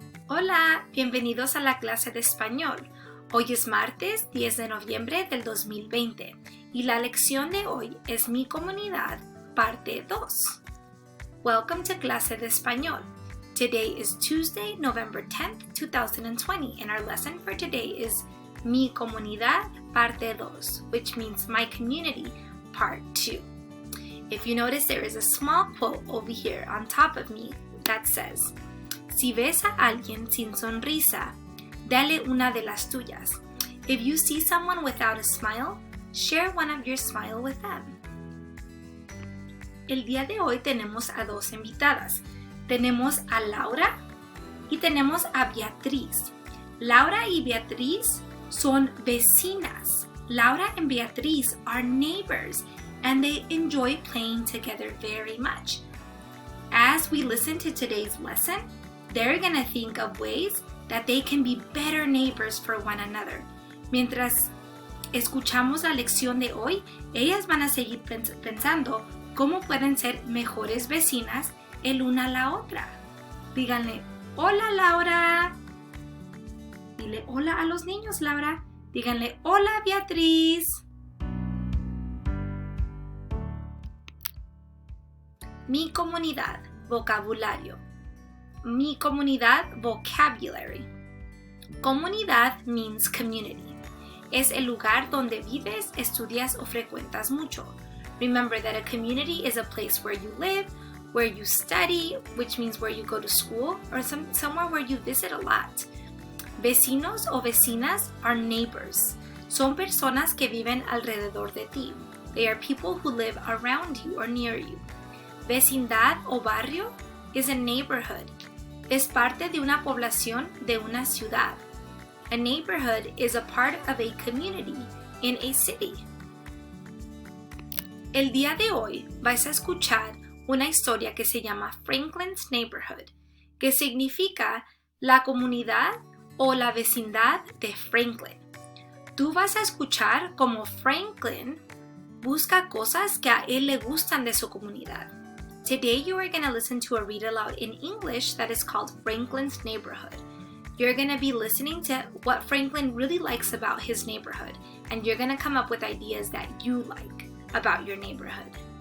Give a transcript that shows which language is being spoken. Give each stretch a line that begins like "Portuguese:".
Spanish: Hola, bienvenidos a la clase de español. Hoy es martes 10 de noviembre del 2020 y la lección de hoy es Mi Comunidad, parte 2.
English: Welcome to
Spanish: clase de español.
English: Today is Tuesday, November 10th, 2020, and our lesson for today is
Spanish: Mi Comunidad, parte 2,
English: which means My Community, part 2. If you notice, there is a small quote over here on top of me that says,
Spanish: Si ves a alguien sin sonrisa, dale una de las tuyas.
English: If you see someone without a smile, share one of your smile with them.
Spanish: El día de hoy tenemos a dos invitadas. Tenemos a Laura y tenemos a Beatriz. Laura y Beatriz son vecinas.
English: Laura and Beatriz are neighbors and they enjoy playing together very much. As we listen to today's lesson, they're going to think of ways that they can be better neighbors for one another.
Spanish: Mientras escuchamos la lección de hoy, ellas van a seguir pensando cómo pueden ser mejores vecinas el una a la otra. Díganle, hola Laura. Dile hola a los niños, Laura. Díganle, hola Beatriz. Mi comunidad, vocabulario. Mi comunidad, vocabulary.
English: Comunidad means community.
Spanish: Es el lugar donde vives, estudias o frecuentas mucho.
English: Remember that a community is a place where you live, where you study, which means where you go to school, or somewhere where you visit a lot.
Spanish: Vecinos o vecinas
English: are neighbors.
Spanish: Son personas que viven alrededor de ti.
English: They are people who live around you or near you.
Spanish: Vecindad o barrio
English: is a neighborhood.
Spanish: Es parte de una población de una ciudad.
English: A neighborhood is a part of a community in a city.
Spanish: El día de hoy vais a escuchar una historia que se llama Franklin's Neighborhood, que significa la comunidad o la vecindad de Franklin. Tú vas a escuchar cómo Franklin busca cosas que a él le gustan de su comunidad.
English: Today you are going to listen to a read aloud in English that is called Franklin's Neighborhood. You're going to be listening to what Franklin really likes about his neighborhood, and you're going to come up with ideas that you like about your neighborhood.